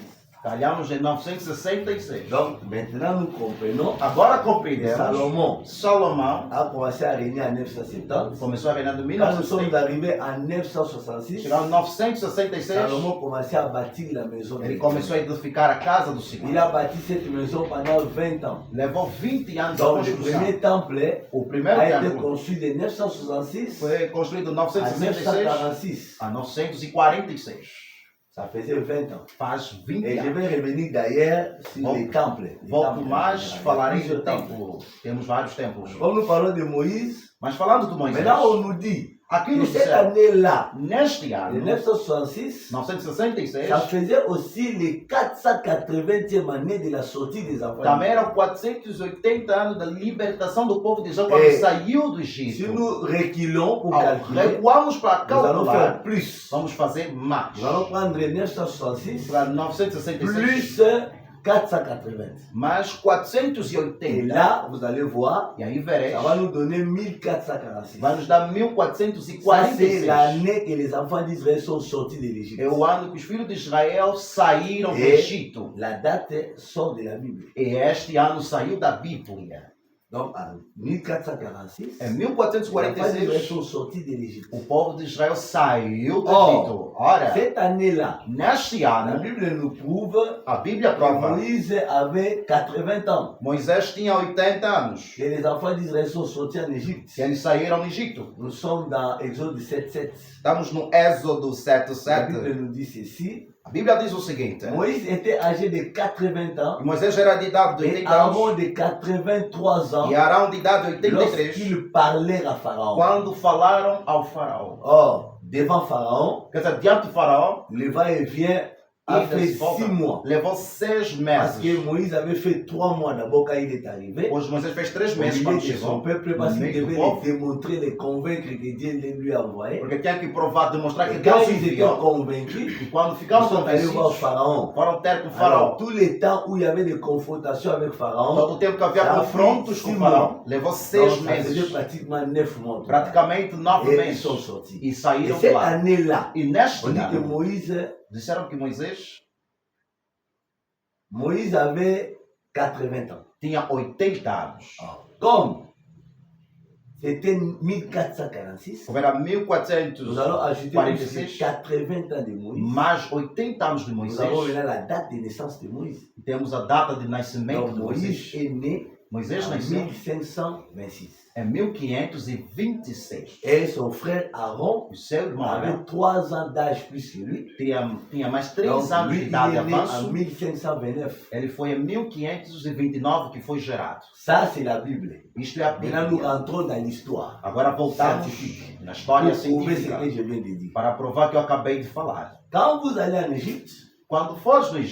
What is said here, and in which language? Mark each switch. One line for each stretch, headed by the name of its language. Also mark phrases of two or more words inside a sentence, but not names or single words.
Portuguese: Calhamos em 966.
French: Donc maintenant, nous comprenons
Portuguese: Agora que compreendemos.
French: Salomon
Portuguese: Salomão
French: a commencé à régner en 970.
Portuguese: começou a reinar de
French: Quand nous sommes 1970. arrivés en 966,
Portuguese: Chegamos em 966.
French: Salomon commençait à bâtir la maison. de
Portuguese: Ele
French: l'Éternel.
Portuguese: começou a edificar a casa do
French: Il
Portuguese: Senhor.
French: a bâti cette maison pendant 20 ans.
Portuguese: Levou 20 anos a
French: Donc le
Portuguese: construção.
French: premier temple
Portuguese: O primeiro
French: a été
Portuguese: templo
French: construit de 966
Portuguese: foi construído em
French: à
Portuguese: 966
French: 946.
Portuguese: a 946.
French: Ça faisait 20 ans.
Portuguese: Faz 20
French: Et je
Portuguese: anos.
French: vais revenir d'ailleurs sur
Portuguese: Volto-
French: les temples. Les
Portuguese: Volto
French: temples. mais, Il y a
Portuguese: falarei do
French: plusieurs temples.
Portuguese: templo. Temos vários templos.
French: Comme nous parlons de Moïse,
Portuguese: Mas falando do Moisés,
French: maintenant on nous dit
Portuguese: aqui
French: que
Portuguese: no
French: cette
Portuguese: céu,
French: année-là,
Portuguese: neste
French: de
Portuguese: ano,
French: 966,
Portuguese: 966,
French: ça faisait aussi les 480e année de la sortie des enfants.
Portuguese: também eram 480 anos da libertação do povo de Israel quando É. saiu do
French: Si
Portuguese: Egito.
French: nous reculons pour
Portuguese: Ao
French: calculer,
Portuguese: recuarmos para
French: nous allons faire
Portuguese: calcular,
French: plus.
Portuguese: vamos fazer mais.
French: Nous allons prendre 966
Portuguese: Para 966
French: plus 480.
Portuguese: mais
French: Et
Portuguese: 480.
French: là, vous allez voir,
Portuguese: E aí verei,
French: ça va nous donner 1446.
Portuguese: vai nos dar
French: Ça, c'est
Portuguese: 1446.
French: l'année que les enfants d'Israël sont sortis de l'Égypte.
Portuguese: É o ano que os filhos de Israel saíram do É. Egito.
French: La date sort de la Bible.
Portuguese: E este ano saiu da Bíblia.
French: Donc en 1446,
Portuguese: Em
French: les enfants d'Israël
Portuguese: 1446,
French: sont sortis de l'Égypte.
Portuguese: o povo de Israel saiu do Oh. Egito. Ora,
French: Cette année-là,
Portuguese: neste
French: la
Portuguese: ano,
French: Bible nous prouve
Portuguese: a Bíblia
French: que
Portuguese: prova,
French: Moïse avait 80 ans.
Portuguese: Moisés tinha 80 anos.
French: Que les enfants d'Israël sont sortis en Égypte.
Portuguese: Que eles saíram do Egito.
French: Nous sommes dans Exode 7:7.
Portuguese: Estamos no Êxodo
French: La Bible
Portuguese: 7:7.
French: nous dit ceci.
Portuguese: A Bíblia diz o seguinte:
French: Moïse était âgé de 80 ans
Portuguese: e Moisés era de idade de
French: et
Portuguese: 80
French: Aaron
Portuguese: anos
French: de 83 ans
Portuguese: e Arão de idade de 83
French: lorsqu'ils parlèrent à Pharaon.
Portuguese: quando falaram ao faraó.
French: Or, devant Pharaon,
Portuguese: Quer dizer, diante do faraó,
French: le va-et-vient a fait 6 mois.
Portuguese: levou 6
French: Parce que
Portuguese: meses.
French: Moïse avait fait 3 mois d'abord quand il est arrivé.
Portuguese: Hoje Moisés fez 3
French: Au
Portuguese: meses
French: milieu
Portuguese: quando
French: de son
Portuguese: chegou.
French: peuple parce
Portuguese: No
French: qu'il
Portuguese: meio do
French: devait
Portuguese: povo.
French: les démontrer, les convaincre que Dieu les lui a envoyés.
Portuguese: Porque tinha que provar, demonstrar que
French: Et quand
Portuguese: Deus
French: ils étaient
Portuguese: enviou.
French: convaincus,
Portuguese: E quando
French: ils
Portuguese: ficaram
French: sont allés voir
Portuguese: convencidos,
French: Pharaon.
Portuguese: foram ter com o
French: Alors,
Portuguese: faraó.
French: tous les temps où il y avait des confrontations avec Pharaon,
Portuguese: Todo o tempo que havia Já confrontos fiz com o
French: 6
Portuguese: faraó, levou
French: donc
Portuguese: 6
French: ça faisait
Portuguese: meses.
French: pratiquement 9 mois.
Portuguese: Praticamente 9
French: Et ils
Portuguese: meses.
French: sont sortis.
Portuguese: E
French: Et
Portuguese: saíram de
French: cette
Portuguese: lá.
French: année-là,
Portuguese: E neste
French: on dit que
Portuguese: ano,
French: Moïse
Portuguese: Moisés
French: avait 80 ans.
Portuguese: tinha 80 anos.
French: Comme c'était 1446,
Portuguese: Como era
French: nous allons ajouter
Portuguese: 1446,
French: 80 ans de Moïse.
Portuguese: mais 80 anos de
French: Nous avons
Portuguese: Moisés.
French: maintenant la date de naissance de Moïse.
Portuguese: Temos a data de nascimento
French: Donc
Portuguese: de
French: Moïse
Portuguese: Moisés.
French: est né
Portuguese: Moisés
French: en
Portuguese: nasceu
French: 1526.
Portuguese: em 1526.
French: Et son frère Aaron
Portuguese: O seu irmão
French: avait
Portuguese: Arão
French: 3 ans d'âge plus que lui.
Portuguese: tinha mais 3
French: Donc
Portuguese: anos
French: lui,
Portuguese: de
French: il
Portuguese: idade de
French: est né en
Portuguese: avanço.
French: 1529.
Portuguese: Ele foi em 1529 que foi gerado.
French: Ça, c'est la Bible.
Portuguese: Isto é a
French: Maintenant, nous
Portuguese: Bíblia.
French: rentrons dans l'histoire.
Portuguese: Agora voltamos
French: Scientifique.
Portuguese: na história
French: Pour prouver ce
Portuguese: científica
French: que je viens de dire.
Portuguese: para provar que eu acabei de falar.
French: Quand vous allez en Égypte,
Portuguese: Quando fores no